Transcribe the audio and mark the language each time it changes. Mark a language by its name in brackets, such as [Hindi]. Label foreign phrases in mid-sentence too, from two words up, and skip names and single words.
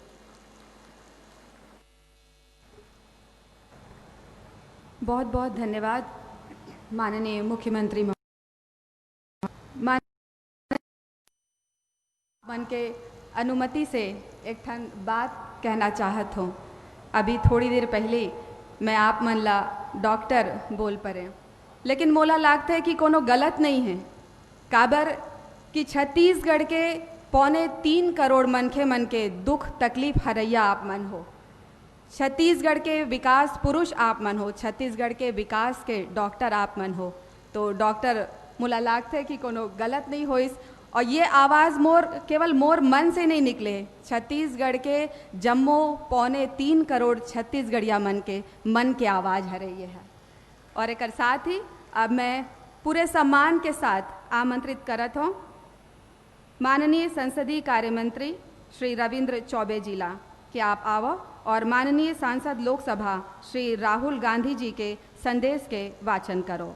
[Chhattisgarhi] बहुत बहुत धन्यवाद माननीय मुख्यमंत्री मन के अनुमति से एक ठन बात कहना चाहत हूँ। अभी थोड़ी देर पहले मैं आप मन ला डॉक्टर बोल परे, लेकिन मोला लागता है कि कोनो गलत नहीं है। काबर कि छत्तीसगढ़ के 3.25 करोड़ मनखे मन के दुख तकलीफ हरैया आप मन हो, छत्तीसगढ़ के विकास पुरुष आप मन हो, छत्तीसगढ़ के विकास के डॉक्टर आप मन हो। तो डॉक्टर मोला लागता है कि कोनो गलत नहीं होइस और ये आवाज़ केवल मोर मन से नहीं निकले, छत्तीसगढ़ के जम्मो 3.25 करोड़ छत्तीसगढ़िया मन के आवाज़ हरे ये है। और एक साथ ही अब मैं पूरे सम्मान के साथ आमंत्रित करत हूँ माननीय संसदीय कार्य मंत्री श्री रविंद्र चौबे जी ला कि आप आवो और माननीय सांसद लोकसभा श्री राहुल गांधी जी के संदेश के वाचन करो।